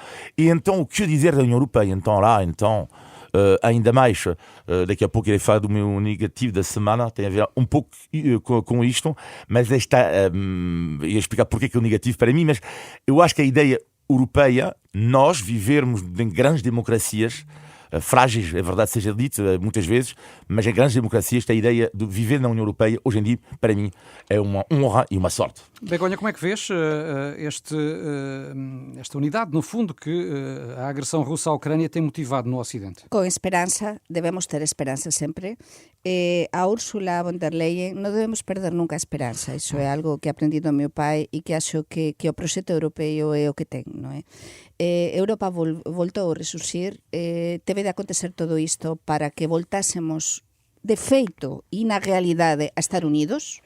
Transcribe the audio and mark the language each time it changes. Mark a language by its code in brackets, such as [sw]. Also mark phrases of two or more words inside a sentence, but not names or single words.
[pt] E então o que dizer da União Europeia? Então ainda mais, daqui a pouco irei falar do meu negativo da semana, tem a ver um pouco com isto, mas ia explicar porque é o negativo para mim, mas eu acho que a ideia europeia, nós vivermos em grandes democracias, frágeis, é verdade seja dito muitas vezes, mas em grandes democracias a ideia de viver na União Europeia, hoje em dia, para mim, é uma honra e uma sorte. Begonha, como é que vês esta unidade, no fundo, que a agressão russa à Ucrânia tem motivado no Ocidente? Com esperança, devemos ter esperança sempre. [gl] A Ursula von der Leyen, non debemos perder nunca a esperanza. Iso é algo que aprendi do meu pai e que acho que o proxecto europeo é o que ten, non é? Europa voltou a resurxir, teve de acontecer todo isto para que voltásemos de feito e na realidade a estar unidos.